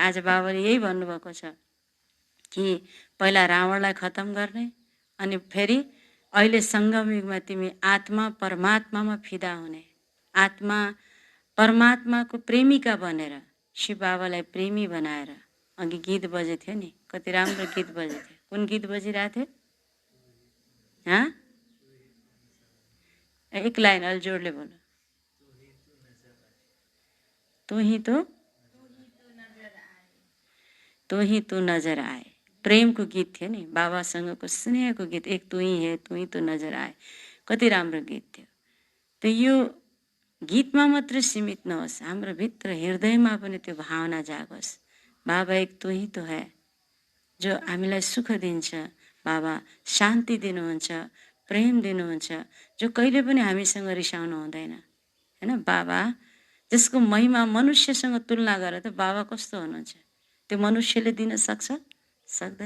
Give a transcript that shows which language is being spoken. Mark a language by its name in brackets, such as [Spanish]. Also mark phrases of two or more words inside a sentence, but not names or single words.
[Nepali] आज बाबाले यही भन्नुभएको छ कि पहिला रावणलाई खतम गर्ने, अनि फेरि अहिले सङ्गम युगमा तिमी आत्मा परमात्मामा फिदा हुने, आत्मा परमात्माको प्रेमिका बनेर शिव बाबालाई प्रेमी बनाएर। अघि गीत बजेको थियो नि, कति राम्रो गीत बजेको थियो। कुन गीत बजिरहेको थियो? एक लाइन अलि जोडले बोल्नु। [Hindi] तू ही तो नजर आए। [Nepali] प्रेमको गीत थियो नि, बाबासँगको स्नेहको गीत। [Hindi] एक तू ही है, तू ही तो नजर आए। [Nepali] कति राम्रो गीत थियो। त यो गीतमा मात्र सीमित नहोस्, हाम्रो भित्र हृदयमा पनि त्यो भावना जागोस्। [Hindi] बाबा एक तू ही तो है, [Nepali] जो हामीलाई सुख दिन्छ। बाबा शान्ति दिनुहुन्छ, प्रेम दिनुहुन्छ, जो कहिले पनि हामीसँग रिसाउनु हुँदैन। होइन, बाबा जसको महिमा मनुष्यसँग तुलना गरेर त बाबा कस्तो हुनुहुन्छ, त्यो मनुष्यले दिन सक्छ? सक्दैन।